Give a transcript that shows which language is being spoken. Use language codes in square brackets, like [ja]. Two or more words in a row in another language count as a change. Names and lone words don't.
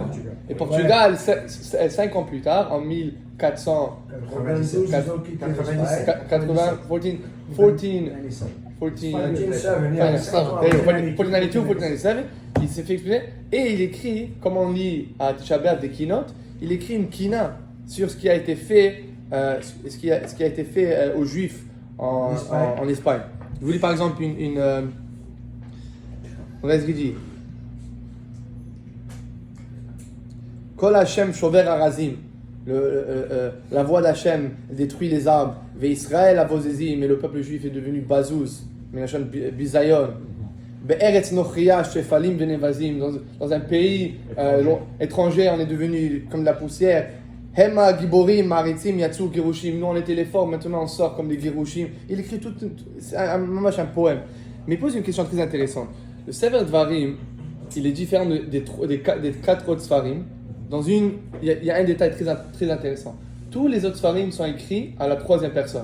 [fr] Et Portugal, 5 ans plus tard, en 1497, il s'est fait expulser. Et il écrit, comme on lit à Tisha B'Av des Kinot, il écrit une kina sur ce qui a été fait ce qui a été fait aux Juifs en Espagne. Je vous lis par exemple regarde ce qu'il dit. [he] קול השם שובר ארזים. [fr] La voix d'Hachem détruit les arbres. [he] ו ישראל בזוזים, [fr] et le peuple juif est devenu bazouz. [he] מונחים בבזיון. בארץ נכריה שפלים ונבזים. [fr] Dans un pays étranger, on est devenu comme de la poussière. [he] הם גיבורים מריצים יצאו גירושים. [fr] Nous on était les forts, maintenant on sort comme des girushim. Il écrit c'est un poème. Mais il pose une question très intéressante. Le Sefer Dvarim, il est différent des 4 autres Sfarim. Il y a un détail très intéressant. Tous les autres Sfarim sont écrits à la troisième personne.